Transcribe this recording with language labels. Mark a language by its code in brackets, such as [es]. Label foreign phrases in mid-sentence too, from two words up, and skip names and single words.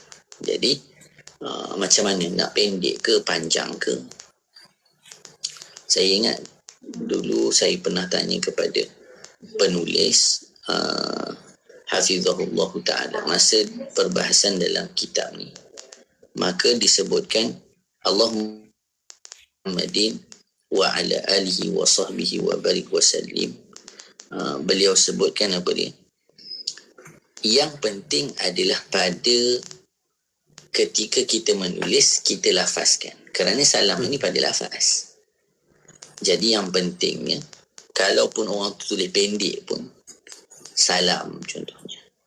[ms] Jadi macam mana nak pendek ke panjang ke. Saya ingat dulu saya pernah tanya kepada penulis Hafizahullah Ta'ala masa perbahasan dalam kitab ni, maka disebutkan [ar] Allahummadin wa ala alihi wa sahbihi wa barik wa sallim. [ms] Beliau sebutkan apa dia? Yang penting adalah pada ketika kita menulis, kita lafazkan. Kerana salam ini pada lafaz. Jadi yang pentingnya, kalaupun orang tulis pendek pun, salam contohnya.